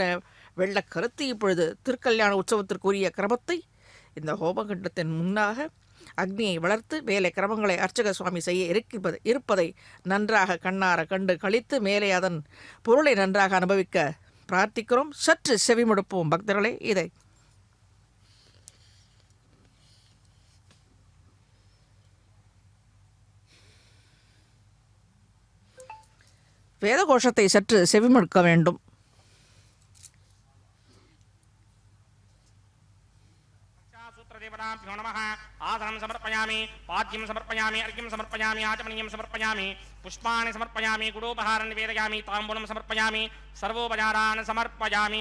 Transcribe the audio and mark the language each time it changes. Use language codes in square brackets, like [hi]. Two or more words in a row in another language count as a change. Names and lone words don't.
[ta] வெள்ள கருத்து இப்பொழுது திருக்கல்யாண உற்சவத்திற்குரிய கிரமத்தை இந்த ஹோமகண்டத்தின் முன்னாக அக்னியை வளர்த்து வேலை கிரமங்களை அர்ச்சக சுவாமி செய்ய இருப்பதை நன்றாக கண்ணார கண்டு கழித்து மேலே அதன் பொருளை நன்றாக அனுபவிக்க பிரார்த்திக்கிறோம். சற்று செவிமடுப்போம் பக்தர்களே. இதை வேதகோஷத்தை சற்று செவிமடுக்க வேண்டும். [sa] आसनं समर्पयामि, पाद्यं समर्पयामि, अर्घ्यं समर्पयामि, आचमनीयं समर्पयामि, पुष्पाणि समर्पयामि, गुडोपहारं निवेदयामि, ताम्बूलं समर्पयामि, सर्वोपचारान् समर्पयामि.